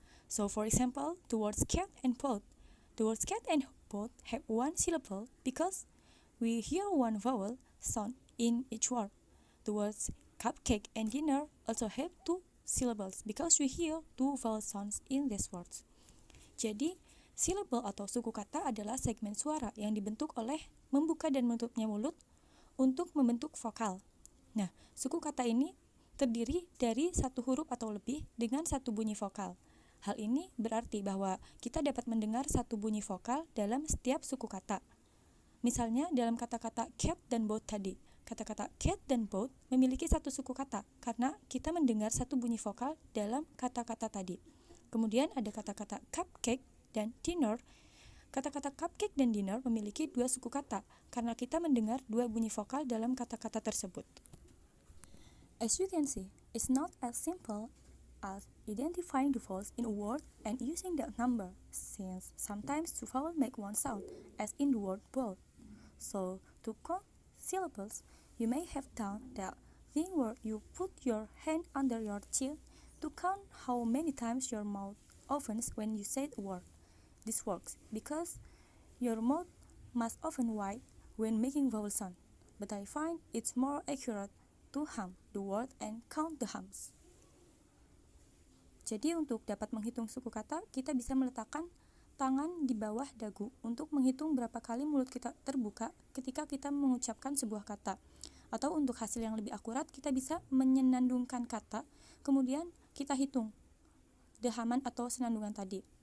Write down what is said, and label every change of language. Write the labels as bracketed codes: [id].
[en] So for example, the words cat and pot. The words cat and pot have one syllable because we hear one vowel sound in each word. The words cupcake and dinner also have two syllables because we hear two vowel sounds in these words. [id] Jadi, syllable atau suku kata adalah segmen suara yang dibentuk oleh membuka dan menutupnya mulut untuk membentuk vokal. Nah, suku kata ini terdiri dari satu huruf atau lebih dengan satu bunyi vokal. Hal ini berarti bahwa kita dapat mendengar satu bunyi vokal dalam setiap suku kata. Misalnya dalam kata-kata cat dan boat tadi. Kata-kata cat dan boat memiliki satu suku kata karena kita mendengar satu bunyi vokal dalam kata-kata tadi. Kemudian ada kata-kata cupcake dan dinner. Kata-kata cupcake dan dinner memiliki dua suku kata karena kita mendengar dua bunyi vokal dalam kata-kata tersebut. [en] As you can see, it's not as simple as identifying the vowels in a word and using that number, since sometimes two vowels make one sound, as in the word boat. So, to count syllables, you may have done that thing where you put your hand under your chin to count how many times your mouth opens when you say a word. This works because your mouth must open wide when making vowel sound, but I find it's more accurate to hum the word and count the hums. [id] Jadi untuk dapat menghitung suku kata, kita bisa meletakkan tangan di bawah dagu untuk menghitung berapa kali mulut kita terbuka ketika kita mengucapkan sebuah kata. Atau untuk hasil yang lebih akurat, kita bisa menyenandungkan kata, kemudian kita hitung dehaman atau senandungan tadi.